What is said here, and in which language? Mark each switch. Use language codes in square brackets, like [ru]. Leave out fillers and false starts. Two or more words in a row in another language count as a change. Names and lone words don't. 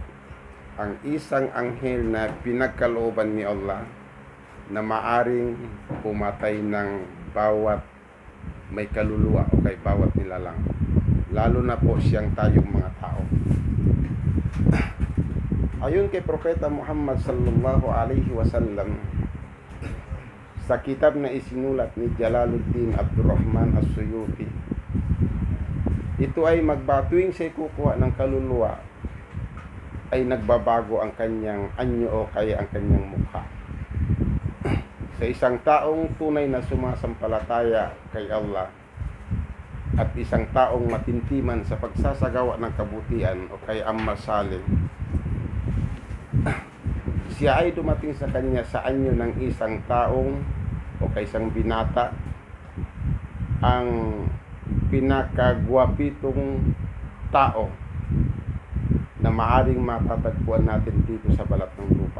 [tl] Ang isang anghel na pinagkalooban ni Allah na maaring pumatay ng bawat may kaluluwa o kay bawat nilalang, lalo na po siyang tayong mga tao. Ayon kay Propeta Muhammad [ar] صلى الله عليه وسلم, [tl] sa kitab na isinulat ni Jalaluddin Abdurrahman As-Suyuti, ito ay tuwing siya'y kukuha ng kaluluwa ay nagbabago ang kanyang anyo o kaya ang kanyang mukha. Sa isang taong tunay na sumasampalataya kay Allah at isang taong matintiman sa pagsasagawa ng kabutihan o kay [ar] عمل صالح, [tl] siya ay dumating sa kanya sa anyo ng isang taong o kay isang binata, ang pinakagwapitong tao na maaring matatagpuan natin dito sa balat ng lupa.